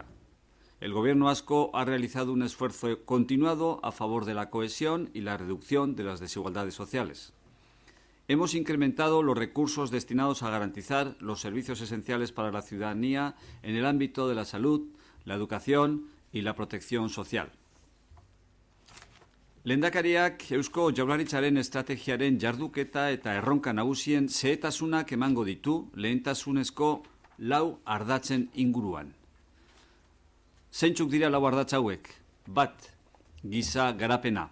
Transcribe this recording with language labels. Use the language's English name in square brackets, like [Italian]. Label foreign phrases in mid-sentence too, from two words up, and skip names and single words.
[Spanish] El Gobierno vasco ha realizado un esfuerzo continuado a favor de la cohesión y la reducción de las desigualdades sociales. Hemos incrementado los recursos destinados a garantizar los servicios esenciales para la ciudadanía en el ámbito de la salud, la educación y la protección social. [Basque] Lehendakariak Eusko Jaurlaritzaren estrategiaren jarduketa eta erronka nagusien xehetasunak emango ditu lehentasunezko 4 ardatzen inguruan. Zeintzuk dira 4 ardatz hauek? 1. Giza garapena.